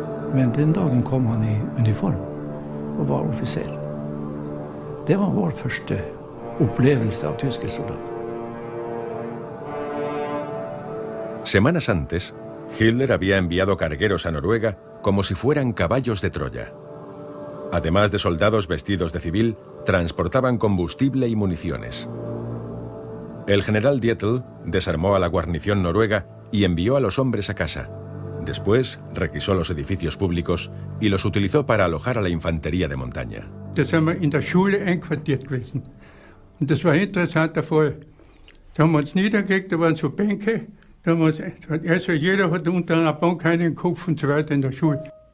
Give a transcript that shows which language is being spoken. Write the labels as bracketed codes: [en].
[no] Men den dagen kom han i uniform og var offiser. Det var vår første opplevelse av tyske soldater. [es] Semanas antes, Hitler había enviado cargueros a Noruega como si fueran caballos de Troya. Además de soldados vestidos de civil, transportaban combustible y municiones. El general Dietl desarmó a la guarnición noruega y envió a los hombres a casa. Después requisó los edificios públicos y los utilizó para alojar a la infantería de montaña. [de] Da sind wir in der Schule einquartiert gewesen. Und das war ein interessanter Fall. Da haben wir uns niedergelegt, da waren so Bänke. Da haben wir uns, also jeder hat unter einer Bank einen Kopf und so weiter in der Schule.